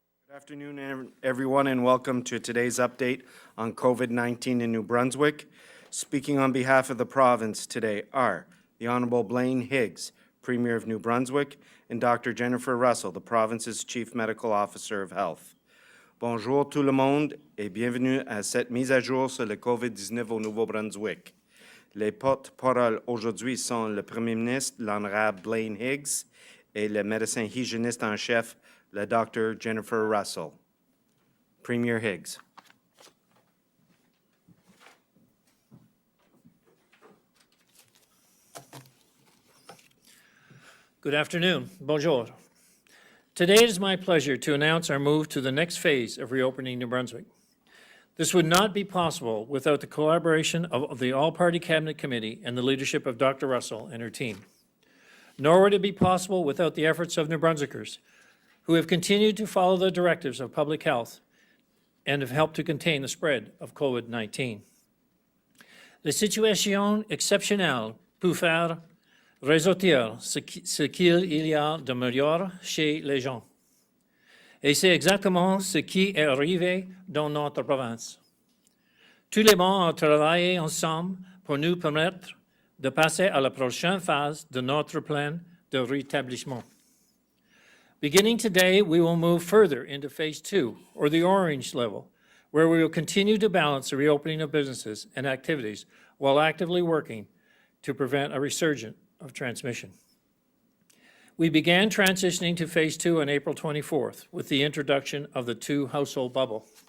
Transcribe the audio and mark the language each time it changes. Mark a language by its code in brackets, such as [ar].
[en] Good afternoon, everyone, and welcome to today's update on COVID-19 in New Brunswick. Speaking on behalf of the province today are the Honourable Blaine Higgs, Premier of New Brunswick, and Dr. Jennifer Russell, the province's Chief Medical Officer of Health. [fr] Bonjour tout le monde et bienvenue à cette mise à jour sur le COVID-19 au Nouveau-Brunswick. Les porte-paroles aujourd'hui sont le Premier ministre, l'Honorable Blaine Higgs, et le médecin hygiéniste en chef, le Dr. Jennifer Russell. Premier Higgs. [en] Good afternoon. Bonjour. Today it is my pleasure to announce our move to the next phase of reopening New Brunswick. This would not be possible without the collaboration of the All-Party Cabinet Committee and the leadership of Dr. Russell and her team. Nor would it be possible without the efforts of New Brunswickers, who have continued to follow the directives of public health and have helped to contain the spread of COVID-19. [fr] La situation exceptionnelle peut faire ressortir ce qu'il y a de meilleur chez les gens. Et c'est exactement ce qui est arrivé dans notre province. Tous les membres ont travaillé ensemble pour nous permettre de passer à la prochaine phase de notre plan de rétablissement. [en] Beginning today, we will move further into Phase 2, or the orange level, where we will continue to balance the reopening of businesses and activities while actively working to prevent a resurgence of transmission. We began transitioning to Phase 2 on April 24th with the introduction of the 2-household bubble.